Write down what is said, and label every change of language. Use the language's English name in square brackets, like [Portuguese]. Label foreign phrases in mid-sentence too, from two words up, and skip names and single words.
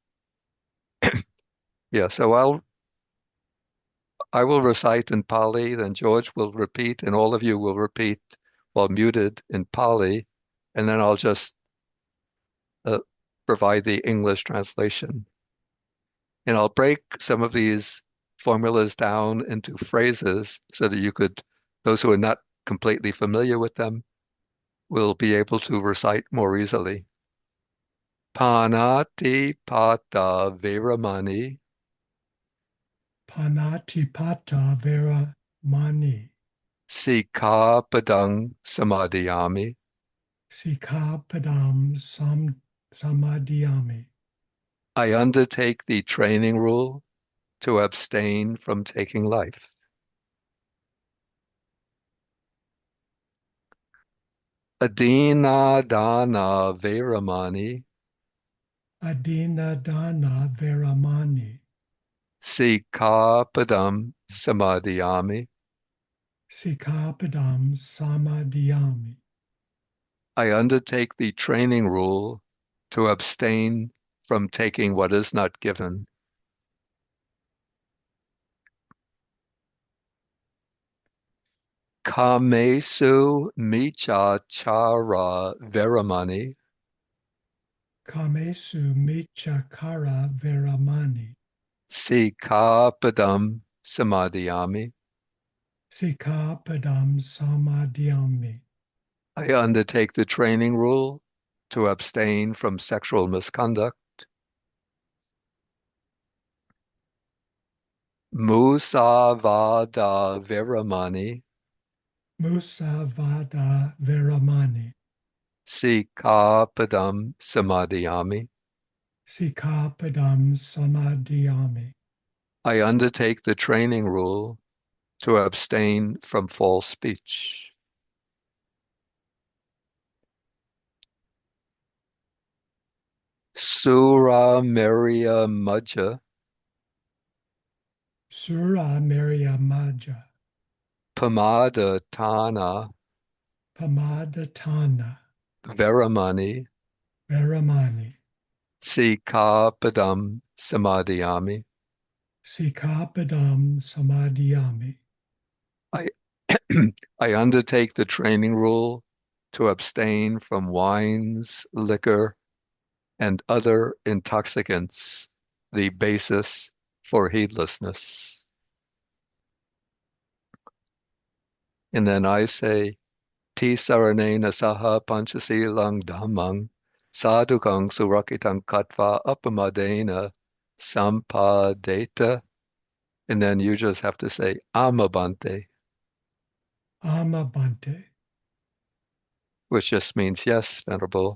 [English] Yeah, so I will recite in Pali, then George will repeat, and all of you will repeat while muted in Pali, and then I'll just uh, provide the English translation. And I'll break some of these formulas down into phrases so that those who are not completely familiar with them, will be able to recite more easily. [Pali] Panati pata veramani, Panatipata veramani. sikapadang samadhiyami. Sikapadam samadhiyami. [English] I undertake the training rule to abstain from taking life. [Pali] Adina dana veramani, Adinadana veramani. sikapadam samadhiyami. Sikapadam samadhiyami. [English] I undertake the training rule to abstain from taking what is not given. [Pali] Kamesu michachara veramani, Kamesu michakara veramani. sikapadam samadhiyami. Sikapadam samadhiyami. [English] I undertake the training rule to abstain from sexual misconduct. [Pali] Musavada veramani, Musavada veramani. sikapadam samadhiyami. Sikapadam samadhiyami. [English] I undertake the training rule to abstain from false speech. [Pali] Sura Maria Majja Sura Maria Maja, Pamada Tana Pamadatana, Veramani Veramani, Sikapadam Samadhiyami. Sikapadam Samadhyami. [English] I I undertake the training rule to abstain from wines, liquor, and other intoxicants, the basis for heedlessness. And then I say, [Pali] Ti saranena saha panchasilang dhammang sadhukang surakitang katva apamadena sampadeta. [English] And then you just have to say amabante, Amabante. which just means yes, Venerable.